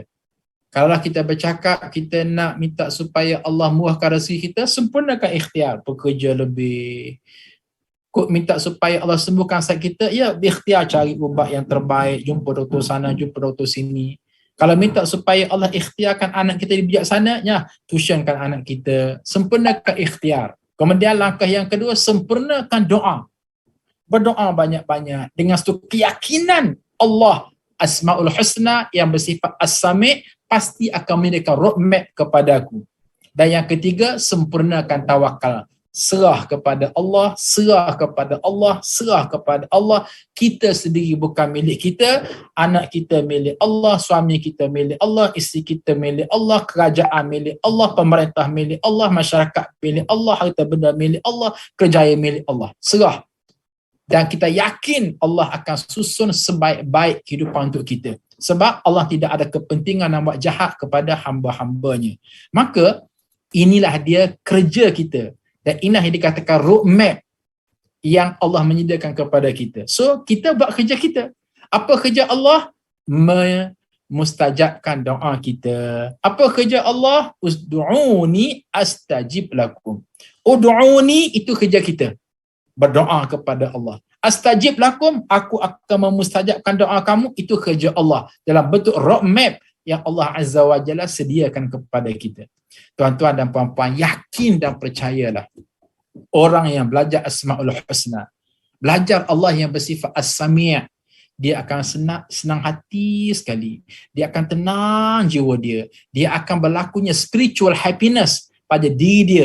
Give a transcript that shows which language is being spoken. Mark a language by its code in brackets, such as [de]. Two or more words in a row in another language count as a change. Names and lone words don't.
[ms] Kalau kita bercakap, kita nak minta supaya Allah murahkan rezeki kita, sempurnakan ikhtiar. Bekerja lebih. Minta supaya Allah sembuhkan sakit kita, ya ikhtiar cari ubat yang terbaik, jumpa doktor sana, jumpa doktor sini. Kalau minta supaya Allah ikhtiarkan anak kita bijaksana, ya tuitionkan anak kita. Sempurnakan ikhtiar. Kemudian langkah yang kedua, sempurnakan doa. Berdoa banyak-banyak dengan satu keyakinan Allah Asmaul Husna yang bersifat as-sami' pasti akan memberikan roadmap kepadaku. Dan yang ketiga, sempurnakan tawakal. Serah kepada Allah, serah kepada Allah, serah kepada Allah. Kita sendiri bukan milik kita, anak kita milik Allah, suami kita milik Allah, isteri kita milik Allah, kerajaan milik Allah, pemerintah milik Allah, masyarakat milik Allah, harta benda milik Allah, kerjaya milik Allah. Serah. Dan kita yakin Allah akan susun sebaik-baik kehidupan untuk kita. Sebab Allah tidak ada kepentingan nak buat jahat kepada hamba-hambanya. Maka inilah dia kerja kita. Dan inilah yang dikatakan roadmap yang Allah menyediakan kepada kita. So, kita buat kerja kita. Apa kerja Allah? mustajabkan doa kita. Apa kerja Allah? [ar] ادعوني أستجب لكم. [ms] Ud'uni itu kerja kita. Berdoa kepada Allah. [ar] أستجب لكم, [ms] aku akan memustajabkan doa kamu, itu kerja Allah. Dalam bentuk roadmap yang Allah [ar] عز وجل [ms] sediakan kepada kita. Tuan-tuan dan puan-puan, yakin dan percayalah. Orang yang belajar Asma'ul Husna, belajar Allah yang bersifat As-Sami', dia akan senang hati sekali. Dia akan tenang jiwa dia. Dia akan berlakunya [en] spiritual happiness [ms] pada diri dia.